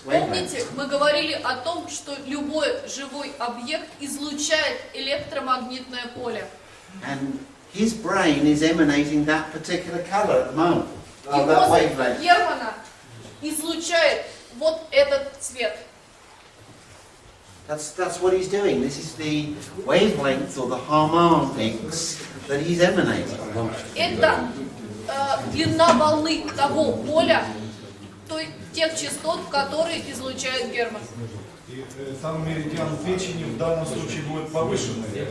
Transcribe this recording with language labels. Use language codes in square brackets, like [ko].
[ru] Помните, мы говорили о том, что любой живой объект излучает электромагнитное поле. [en] And his brain is emanating that particular colour at the moment. [ru] И [en] That [ru] мозг [en] wavelength. [ru] Германа излучает вот этот цвет. [en] That's what he's doing. This is the wavelength or the harmonics that he's emanating. [ru] Это длина волны того поля, тех частот, которые излучает Герман. И сам меридиан печени в данном случае будет повышенный.